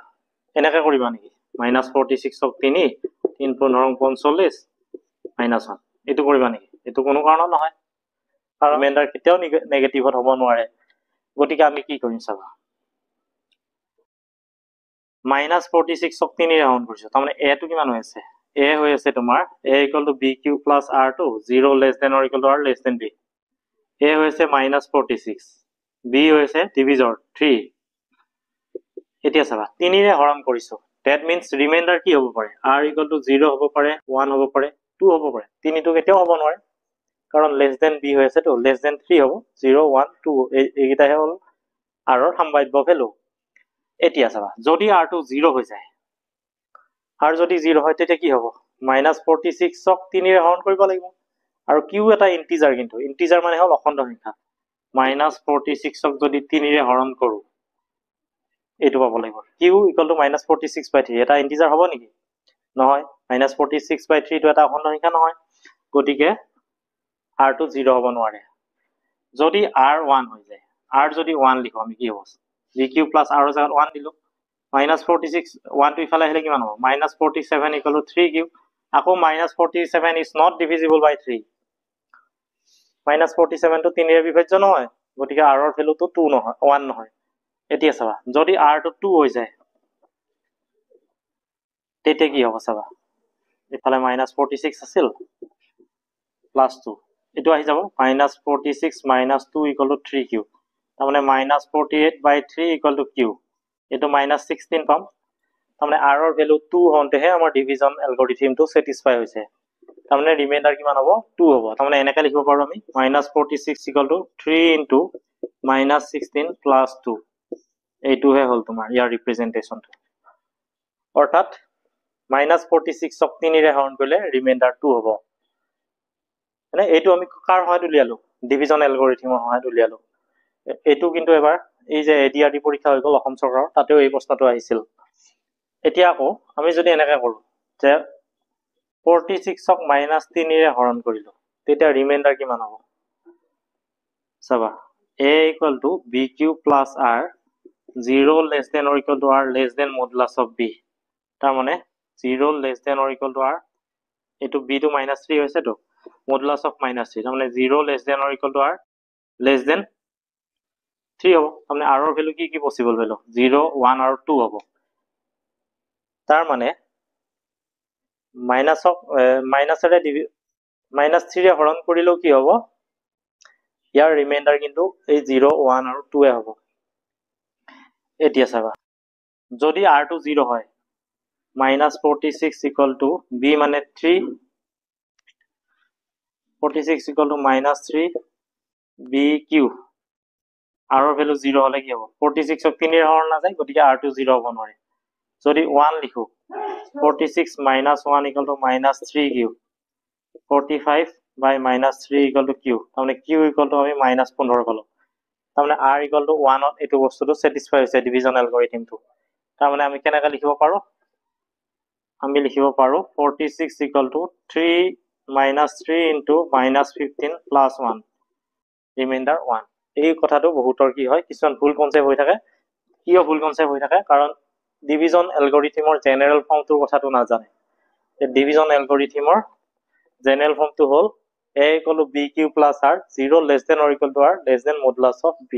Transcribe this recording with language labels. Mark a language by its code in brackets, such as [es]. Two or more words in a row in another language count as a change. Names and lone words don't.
[as] এনেকৈ কৰিবা নেকি? -46 ক 3 3 15 45 -1 এইটো কৰিবা নেকি? এইটো কোনো কাৰণত নহয়, কাৰণ ৰিমাইন্ডাৰ কেতিয়াও নেগেটিভত হ'ব নোৱাৰে। গতিকে আমি কি কৰিম চাবা, -46 ক 3 ৰে হৰণ কৰিছো, তাৰমানে a টো কিমান হৈ আছে? [en] a [as] হৈ আছে তোমাৰ [en] a equal to bq plus r টো 0 less than or equal to r less than b। [as] a হৈ আছে -46, b হৈছে ডিভিজৰ 3। এতিয়া চাবা 3 ৰে হৰণ কৰিছো, [en] that means [as] ৰিমাইন্ডাৰ কি হ'ব পাৰে? [en] r equal to 0 [as] হ'ব পাৰে, 1 হ'ব পাৰে, 2 হ'ব পাৰে। 3 টো কেতিয়াও হ'ব নোৱাৰে কাৰণ [en] less than b [as] হৈ আছে তো, less than 3 হ'ব, 0 1 2 এইকেইটাহে হ'ল r ৰ সম্ভাৱ্য ভ্যালু। এতিয়া চাবা, যদি r টো 0 হৈ যায়, r যদি 0 হয় তেতিয়া কি হ'ব? -46 ক 3 ৰে হৰণ কৰিব লাগিব, আৰু q এটা ইন্টিজাৰ, কিন্তু ইন্টিজাৰ মানে হ'ল অখণ্ড সংখ্যা। -46 ক যদি 3 ৰে হৰণ কৰো এইটো পাব লাগিব, [en] q equal to [as] -46/3। এটা ইন্টিজাৰ হ'ব নেকি? নহয়, -46/3 টো এটা অখণ্ড সংখ্যা নহয়, গতিকে r টো 0 হ'ব নোৱাৰে। যদি r 1 হৈ যায়, r যদি 1 লিখো আমি কি হ'ব? [en] bq plus r [as] জাগাত 1 দিলো, -46 1 টো ইফালে আহিলে কিমান হ'ব? -47 [en] equal to 3q, [as] আকৌ -47 [en] is not divisible by 3, [as] -47 টো 3 ৰে বিভাজ্য নহয়, গতিকে r ৰ ভ্যালুটো 2 নহয়, 1 নহয়। এতিয়া চাবা, যদি r টো 2 হৈ যায় তেতিয়া কি হ'ব চাবা, ইফালে -46 আছিল +2, এইটো আহি যাব -46 - 2 [en] equal to 3q, [as] তাৰমানে -48/3 [en] equal to q, [as] এইটো -16 পাম। তাৰমানে r ৰ ভ্যালু 2 হওঁতেহে আমাৰ ডিভিজন এলগৰিথমটো স্যাটিসফাই হৈছে, তাৰমানে ৰিমাইন্ডাৰ কিমান হ'ব? 2 হ'ব। তাৰমানে এনেকৈ লিখিব পাৰো আমি -46 [en] equal to 3 into -16 plus 2, [as] এইটোহে হ'ল তোমাৰ ইয়াৰ ৰিপ্ৰেজেন্টেশনটো। অৰ্থাৎ -46 ক 3 ৰে হৰণ কৰিলে ৰিমাইন্ডাৰ 2 হ'ব। মানে এইটো আমি কাৰ সহায়ত উলিয়ালো? ডিভিজন এলগৰিথমৰ সহায়ত উলিয়ালো। এইটো কিন্তু এবাৰ এই যে এডিআৰডি পৰীক্ষা হৈ গ'ল অসম চৰকাৰৰ, তাতেও এই প্ৰশ্নটো আহিছিল। এতিয়া আকৌ আমি যদি এনেকৈ কৰো যে 46 ক -3 ৰে হৰণ কৰিলো, তেতিয়া ৰিমাইন্ডাৰ কিমান হ'ব? চাবা, [en] a equal to bq plus r 0 less than or equal to r less than modulus of b। [as] তাৰ মানে 0 [en] less than or equal to r, [as] এইটো b টো -3 হৈছে তো, [en] modulus of -3, তাৰমানে 0 less than or equal to r less than 3 হ'ব। [as] তাৰমানে r ৰ ভ্যালু কি পসিবল ভ্যালু? 0 1 আৰু 2 হ'ব। তাৰ মানে -3 ৰে হৰণ কৰিলেও কি হ'ব? ইয়াৰ ৰিমাইন্ডাৰ কিন্তু এই 0 1 আৰু 2 হ'ব। এতিয়া চাবা, যদি r টো 0 হয়, -46 [en] equal to b [as] মানে 3, 46 [en] equal to -3 bq, [as] r ৰ ভ্যালু 0 হলে কি হ'ব? 46 ক 3 ৰে হৰণ নাযায়, গতিকে r টো 0 হ'ব নোৱাৰে। যদি 1 লিখো, [en] 46 minus 1 equal to minus 3q. 45 by minus 3 equal to q. তাহলে q equal to আমি minus 15 পালো। [as] তাহলে [en] r equal to 1 [as] ত এটো বস্তুটো satisfy হৈছে ডিভিজন অ্যালগরিথমটো। তাহলে আমি কেনেকৈ লিখিব পাৰো? আমি লিখিব পাৰো 46 [en] equal to 3 minus 3 into minus 15 plus 1 remainder 1. [as] এই কথাটো বহুতৰ কি হয় কিছুমান ভুল কনসেপ্ট হৈ থাকে। কিয় ভুল কনসেপ্ট হৈ থাকে? কাৰণ ডিভিজন অ্যালগরিথমৰ জেনারেল ফর্মটোৰ কথাটো নাজানে। ডিভিজন অ্যালগরিথমৰ জেনারেল ফর্মটো হল [en] a equal to bq plus r 0 less than or equal to r less than modulus of b.